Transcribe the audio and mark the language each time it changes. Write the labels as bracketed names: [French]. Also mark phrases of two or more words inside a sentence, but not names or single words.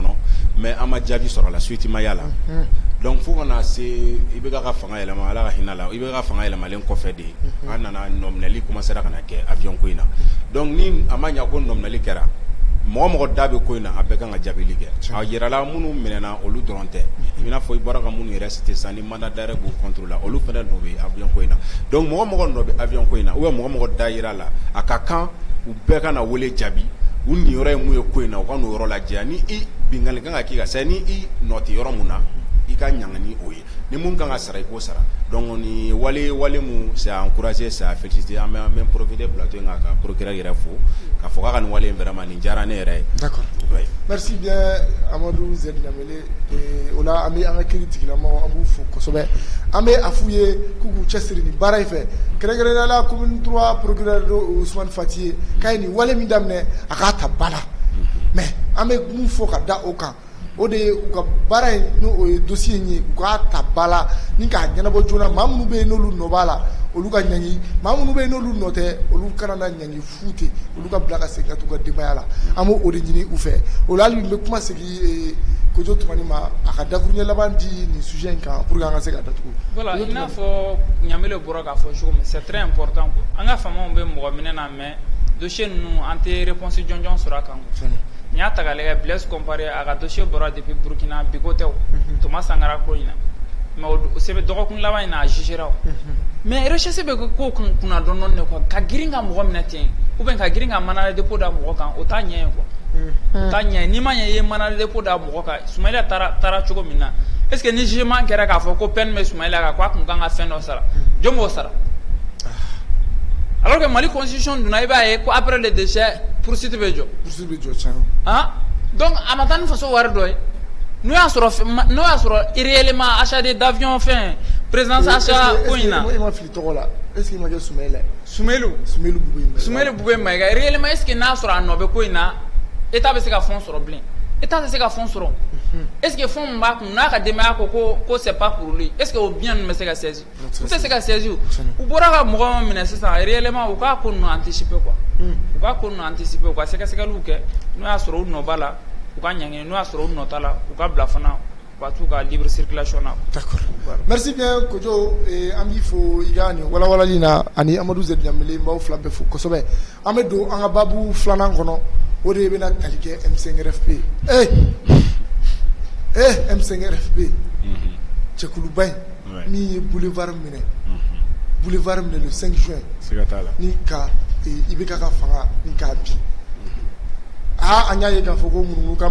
[Bambara] kɔnɔ mais an ma jaabi sɔrɔ [French] la suite [Bambara] ma y'a la donc fo kana se IBK ka fanga yɛlɛma Ala ka hinɛ la IBK ka fanga yɛlɛmalen kɔfɛ de an nana nominali commencera ka na kɛ avion ko in na donc ni a ma ɲɛ ko nominali kɛra mɔgɔ mɔgɔ da bɛ ko in na a bɛɛ kan ka jaabili kɛ a yirala minnu minɛna olu dɔrɔn tɛ i n'a fɔ i bɔra ka minnu yɛrɛ cité sisan ni [French] mandat d'arrêt [Bambara] b'u contre la olu fana nɔ bɛ avion ko in na donc mɔgɔ mɔgɔ nɔ bɛ avion ko in na [French] ou bien [Bambara] mɔgɔ mɔgɔ da yira la a ka kan u bɛɛ ka na wele jaabi u ni yɔrɔ ye mun ye ko in na u ka n'o yɔrɔ lajɛ ni i bingali kan ka k'i kan c'est ni i nɔ tɛ yɔrɔ mun na i ka ɲanga ni o ye ni mun kan ka sara i k'o sara donc ni wale mun [French] c'est à encourager c'est à féliciter [Bambara] an bɛ [French] profiter plateau [Bambara] in kan ka procureur yɛrɛ fo k'a fɔ k'a ka nin wale in vraiment nin diyara ne yɛrɛ ye. D'accord. [French] Merci bien [Bambara] Amadou Z Ɲamele o la an bɛ an ka kiiri tigilamɔgɔw an b'u fo kosɛbɛ an bɛ a f'u ye k'u k'u cɛsiri nin baara in fɛ kɛrɛnkɛrɛnnenya la commune 3 procureur Ousmane Fati ye k'a ye nin wale min daminɛ a k'a ta ba la mais an bɛ mun fɔ ka da o kan o de ye u ka baara in n'o ye dossier in ye u k'a ta ba la ni k'a ɲɛnabɔ joona maa minnu bɛ yen n'olu nɔ b'a la olu ka ɲangi maa minnu bɛ yen n'olu nɔ tɛ olu kana na ɲangi fu ten olu ka bila ka segin ka t'u ka denbaya la an b'o o de ɲini u fɛ o la hali n bɛ kuma segin Kojo Tumani ma a ka dakuruɲɛ laban di nin sujet in kan [French] pour que [Bambara] an ka se ka datugu. Voilà i n'a fɔ Ɲamele bɔra k'a fɔ cogo min [French] c'est très important quoi [Bambara] an ka faamaw bɛ mɔgɔ minɛ na [French] mais dossier [Bambara] ninnu an tɛ réponse jɔnjɔn sɔrɔ a kan quoi. N'i y'a ta k'a lajɛ Blaise Compaoré a ka dossier bɔra depuis Burkina bi ko tɛ o Thomas Sankara ko in na mais o sɛbɛn dɔgɔkun laban in na a jugera o [French] mais recherche [Bambara] bɛ k'o kunna dɔɔni de quoi ka girin ka mɔgɔ minɛ ten [French] ou bien [Bambara] ka girin ka [French] mandat de dépôt [Bambara] da mɔgɔ kan o t'a ɲɛ ye quoi o t'a ɲɛ ye n'i ma ɲɛ i ye [French] mandat de dépôt [Bambara] da mɔgɔ kan Soumaïla taara cogo min na [French] est-ce que [Bambara] ni jugement kɛra k'a fɔ ko peine bɛ Soumaïla kan ko a kun kan ka fɛn dɔ sara jɔn b'o sara [French] alors que Mali constitution [Bambara] donna i b'a ye ko [French] après le décès poursuite [Bambara] bɛ jɔ tiɲɛ donc a ma taa ni faso wari dɔ ye n'o y'a sɔrɔ [French] réellement achat d'avion [Bambara] fɛn [French] présidence achat [Bambara] ko in na i ma fili tɔgɔ la [French] est-ce que [Bambara] i ma kɛ Soumaïla Soumaïla Boubaye Maïga [French] réellement est-ce que [Bambara] n'a sɔrɔ a nɔ bɛ ko in na état bɛ se ka fond sɔrɔ bilen état tɛ se ka fond sɔrɔ [French] est-ce que [Bambara] fond min b'a kun n'a ka denbaya ko [French] c'est pas pour lui est-ce que [Bambara] o bien ninnu bɛ se ka saisir u tɛ se ka saisir u bɔra ka mɔgɔ minɛ sisan réellement u k'a ko ninnu [French] anticiper quoi [Bambara] u k'a ko ninnu anticiper u ka sɛgɛsɛgɛliw kɛ n'o y'a sɔrɔ u nɔ b'a la u ka ɲangi n'o y'a sɔrɔ u nɔ t'a la u ka bila fana u ka t'u ka [French] libre circulation [Bambara] na. D'accord. [French] Merci bien [Bambara] Kojo an b'i fo i ka nin walawalali na ani Amadou Z Ɲamele n b'aw fila bɛɛ fo kosɛbɛ an bɛ don an ka babu filanan kɔnɔ o de bɛna tali kɛ M5RFP M5RFP cɛkuluba in min ye boulevard minɛ [French] le 5 juin [Bambara] ni ka IBK ka fanga ni k'a bin an y'a ye k'a fɔ ko munumunu kan